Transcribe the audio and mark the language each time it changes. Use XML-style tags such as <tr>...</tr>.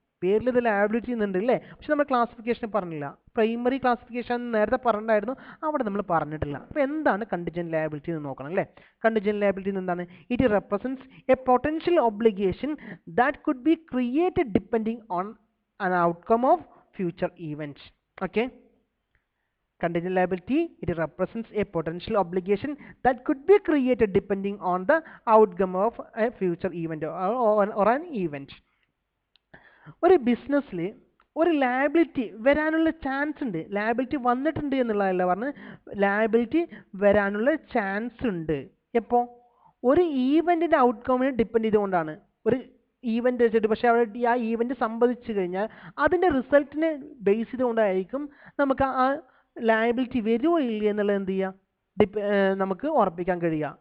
<ml>പേരിൽ ഇത് ലയബിലിറ്റി എന്നുണ്ട് അല്ലേ? പക്ഷെ നമ്മൾ ക്ലാസിഫിക്കേഷൻ പറഞ്ഞില്ല. പ്രൈമറി ക്ലാസിഫിക്കേഷൻ നേരത്തെ പറഞ്ഞിട്ടുണ്ടായിരുന്നു, അവിടെ നമ്മൾ പറഞ്ഞിട്ടില്ല. അപ്പോൾ എന്താണ് കണ്ടിൻജന്റ് ലയബിലിറ്റി എന്ന് നോക്കണം അല്ലേ? കണ്ടിൻജന്റ് ലയബിലിറ്റി എന്താണ്?</ml> <en>It represents a potential obligation that could be created depending on an outcome of future events. Okay, contingent liability, it represents a potential obligation that could be created depending on the outcome of a future event or an event.</en> <ml>ഒരു ബിസിനസ്സിൽ ഒരു liability വരാനുള്ള chance ഉണ്ട്. Liability വന്നിട്ടുണ്ട് എന്നുള്ളതല്ല പറഞ്ഞ്, liability വരാനുള്ള chance ഉണ്ട്. എപ്പോൾ? ഒരു ഈവൻറ്റിൻ്റെ ഔട്ട്കമ്മിനെ ഡിപ്പെൻഡ് ചെയ്തുകൊണ്ടാണ്. ഒരു ഈവൻ്റ് വെച്ചിട്ട്, പക്ഷേ അവിടെ ആ ഈവൻ്റ് സംഭവിച്ചു കഴിഞ്ഞാൽ അതിൻ്റെ റിസൾട്ടിനെ ബേസ് ചെയ്തുകൊണ്ടായിരിക്കും നമുക്ക് ആ ലയബിലിറ്റി വരുമോ ഇല്ല എന്നുള്ളത് എന്ത് ചെയ്യുക, നമുക്ക് ഉറപ്പിക്കാൻ കഴിയുക.</ml>